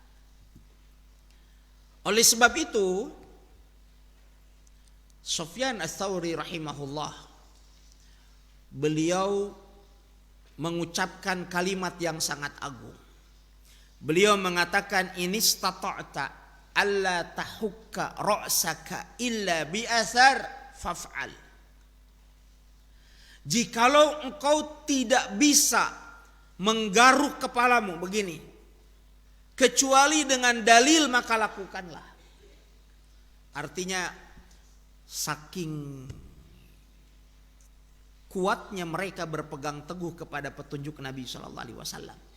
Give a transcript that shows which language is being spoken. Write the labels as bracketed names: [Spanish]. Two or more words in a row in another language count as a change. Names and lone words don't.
[Indonesian] Oleh sebab itu Sufyan Ats-Tsauri rahimahullah, beliau mengucapkan kalimat yang sangat agung. Beliau mengatakan, [Arabic] إن استطعت ألا تحك رأسك إلا بأثر فافعل. [Indonesian] Jikalau engkau tidak bisa menggaruk kepalamu begini kecuali dengan dalil, maka lakukanlah. Artinya saking kuatnya mereka berpegang teguh kepada petunjuk Nabi [Arabic] صلى الله عليه وسلم.